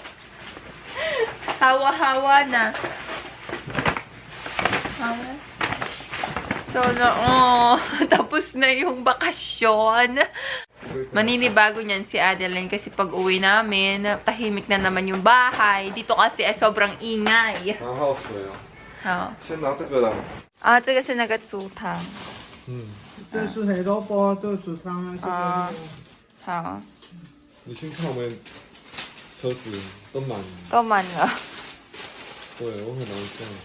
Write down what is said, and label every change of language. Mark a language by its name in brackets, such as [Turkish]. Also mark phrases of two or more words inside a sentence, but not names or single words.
[Filipino] Hawa-hawa na. So, tapos na yung bakasyon. Maninibago niyan si Adeline kasi pag uwi namin, tahimik na naman yung bahay. Dito kasi sobrang ingay. [Chinese] 好，先拿这个啦。啊，这个是那个煮汤。这是黑萝卜，这个煮汤啊。好。你先看我们车子都满了。都满了。对，我很难放。